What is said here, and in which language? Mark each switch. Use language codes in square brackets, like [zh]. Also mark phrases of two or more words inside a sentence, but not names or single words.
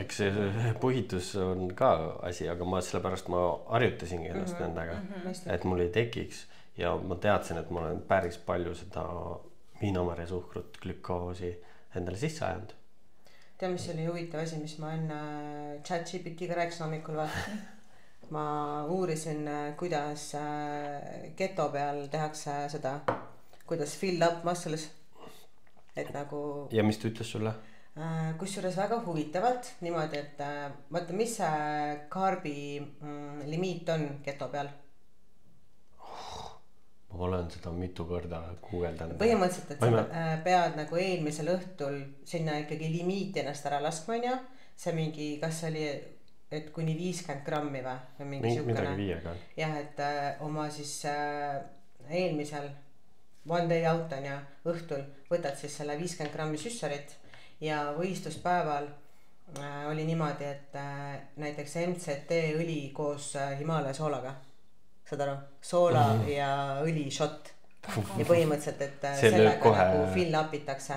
[et] Eks see puhitus on ka asi, aga sellepärast ma harjutasingi ennast nendega, et mul ei tekiks ja ma teadsin, et ma olen päris palju seda viinamarja suhkrut, glükoosi endale sisse ajanud. Tea, mis oli huvitav asi, mis ma enne ChatGPT-ga rääkisin hommikul ma uurisin, kuidas keto peal tehakse seda, kuidas [en] fill up muscles, [et] et nagu... Ja mis ta ütles sulle? Kusjuures väga huvitavalt niimoodi, et vaata, mis see karbi limiit on keto peal? Ma olen seda mitu korda guugeldanud. Põhimõtteliselt, et sa pead nagu eelmisel õhtul sinna ikkagi limiiti ennast ära laskma, ja see mingi, kas oli, et kuni 50 grammi või mingi siukene. Jah, et oma siis eelmisel [en] one day out [et] on ja õhtul võtad siis selle 50 grammi süssarit ja võistluspäeval oli niimoodi, et näiteks MCT õli koos Himaalaja soolaga. Saad aru? Soola ja õli shot. Ja põhimõtteliselt, et sellega nagu [en] fill upitakse.